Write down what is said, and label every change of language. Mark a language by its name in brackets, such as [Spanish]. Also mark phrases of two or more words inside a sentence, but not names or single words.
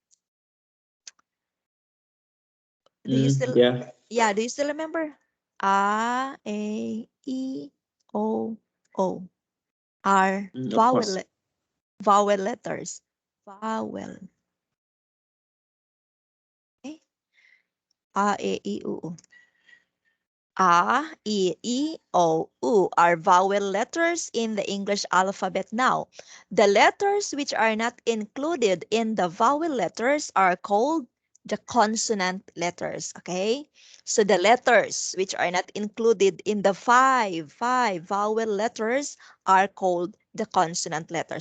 [English] Do you still, Yeah. yeah, do you still remember? A, E, O, O are Of course. vowel letters. Vowel. Okay? A, E, I, O, O. A, E, I, O, U are vowel letters in the English alphabet now. The letters which are not included in the vowel letters are called the consonant letters, okay? So the letters which are not included in the five vowel letters are called the consonant letters.